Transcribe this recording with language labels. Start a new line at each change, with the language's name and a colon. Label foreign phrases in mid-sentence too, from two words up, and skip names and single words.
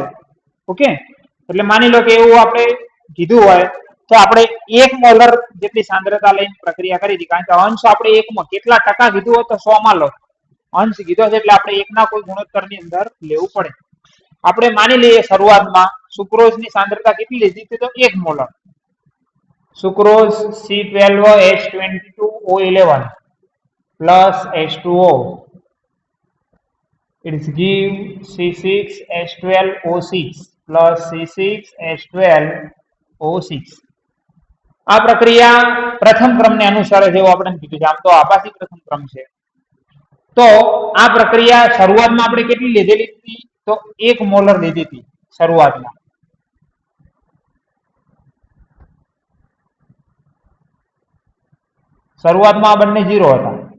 Gujarati: ઓકે, એટલે માની લો કે એવું આપણે કીધું હોય તો આપણે 1 મોલર જેટલી સાંદ્રતા લઈને પ્રક્રિયા કરી હતી, કારણ કે અંશ આપણે 1 માં કેટલા ટકા કીધું હોય તો 100 માં લો. અંશ કીધો છે એટલે આપણે 1 ના કોઈ ગુણોત્તરની અંદર લેવું પડે. આપણે માની લઈએ શરૂઆતમાં સુક્રોઝની સાંદ્રતા કેટલી લીધી હતી?
English: તો 1 મોલર. સુક્રોઝ C12H22O11 plus H2O, it is give C6H12O6 plus C6H12O6.
Gujarati: આ પ્રક્રિયા પ્રથમ ક્રમને અનુસરે છે એવું આપણે કીધું છે. આમ તો આભાસી પ્રથમ ક્રમ છે. તો આ પ્રક્રિયા શરૂઆતમાં આપણે કેટલી લીધેલી હતી? તો 1 મોલર લીધી હતી શરૂઆતમાં. શરૂઆતમાં આ બંને 0 હતા.